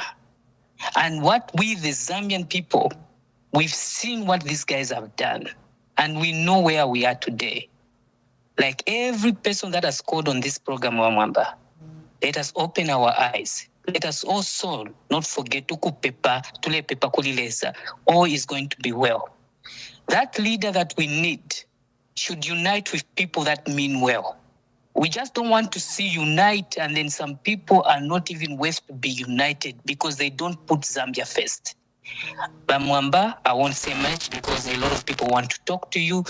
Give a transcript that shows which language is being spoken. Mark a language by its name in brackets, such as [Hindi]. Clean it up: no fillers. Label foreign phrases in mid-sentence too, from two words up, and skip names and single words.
[English] And what we, the Zambian people, we've seen what these guys have done. And we know where we are today. Like every person that has called on this program, Wamwamba, let us open our eyes. Let us also not forget to [Bemba] tule pepa kulilesa. [English] All is going to be well. That leader that we need should unite with people that mean well. We just don't want to see unite and then some people are not even worth to be united because they don't put Zambia first. Bamwamba, I won't say much because a lot of people want to talk to you.